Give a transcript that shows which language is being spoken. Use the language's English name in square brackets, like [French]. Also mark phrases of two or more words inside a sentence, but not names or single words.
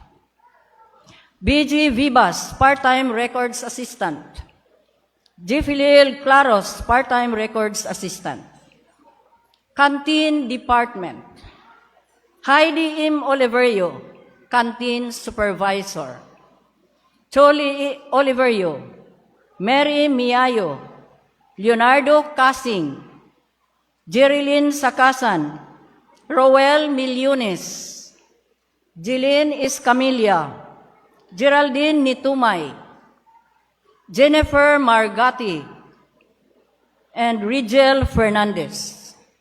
[English] BG Vivas, Part-Time Records Assistant. Jifilil Claros, Part-Time Records Assistant. Canteen Department, Heidi M. Oliverio, Canteen Supervisor. Choli Oliverio, Mary Miayo, Leonardo Casing, Jerilyn Sakasan, Roel Milyones, Jeline Escamilla, Geraldine Nitumay, Jennifer Margati, and Rigel Fernandez.